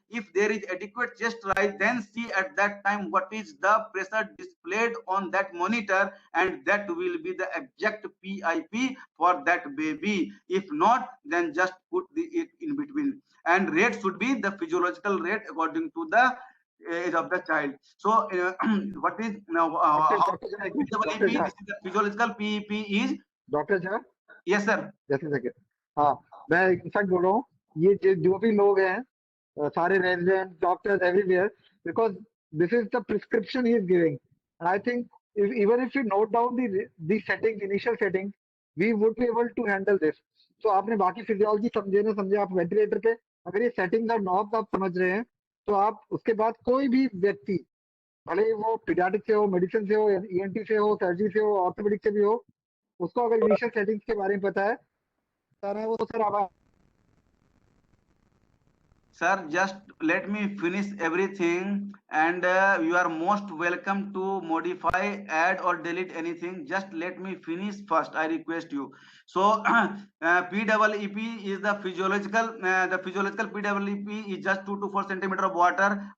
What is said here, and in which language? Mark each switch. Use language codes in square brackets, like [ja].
[en] If there is adequate chest rise, then see at that time what is the pressure displayed on that monitor, and that will be the exact PIP for that baby. If not, then just put it in between. And rate should be the physiological rate according to the age of the child. So what is now Dr. Jha, this is the physiological PEP is doctor Jha yes sir. [hi] जैसे second हाँ मैं in fact बोल रहा हूँ ये जो भी लोग हैं [en] सारे resident doctors everywhere because this is the prescription he is giving and I think even if you note down the settings, initial settings, we would be able to handle this. [hi] तो आपने बाकी फिजियोलॉजी समझे ना समझे, आप ventilator पे अगर ये सेटिंग्स और नॉब्स आप समझ रहे हैं तो आप उसके बाद कोई भी व्यक्ति भले वो पीडियाट्रिक से हो, मेडिसिन से हो, ईएनटी से हो, सर्जरी से हो, ऑर्थोपेडिक से भी हो, उसको अगर इनिशियल सेटिंग्स के बारे में पता है वो सर आप [en] Sir, just let me finish everything, and you are most welcome to modify, add or delete anything. Just let me finish first, I request you. So PEEP is the physiological PEEP is just 2 to 4 centimeter of water.